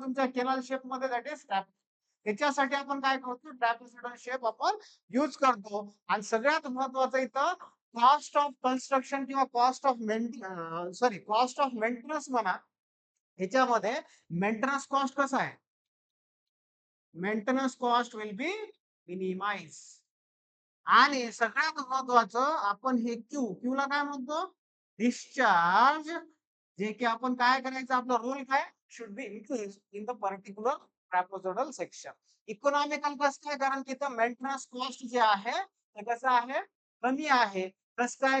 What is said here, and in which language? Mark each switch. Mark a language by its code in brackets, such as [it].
[mr] तुमच्या canal shape मध्ये [en] that is [mr] त्याच्यासाठी आपण काय करतो? ट्रॅपेझॉइडल शेप आपण यूज करतो. आणि सगळ्यात महत्वाचं इथं [en] cost of construction [mr] किंवा [en] cost of maintenance [mr] म्हणा. ह्याच्यामध्ये मेंटेनन्स कॉस्ट कसा आहे? [en] Maintenance cost will be minimise. [mr] आणि सगळ्यात महत्वाचं आपण हे क्यू ला काय म्हणतो? डिस्चार्ज. जे की आपण काय करायचं? आपला रोल काय? [en] Should be increase in the particular trapezoidal section. [mr] Economical कसं काय? कारण की इथं मेंटेनन्स कॉस्ट जे आहे ते कसं आहे? कमी आहे. कसं काय?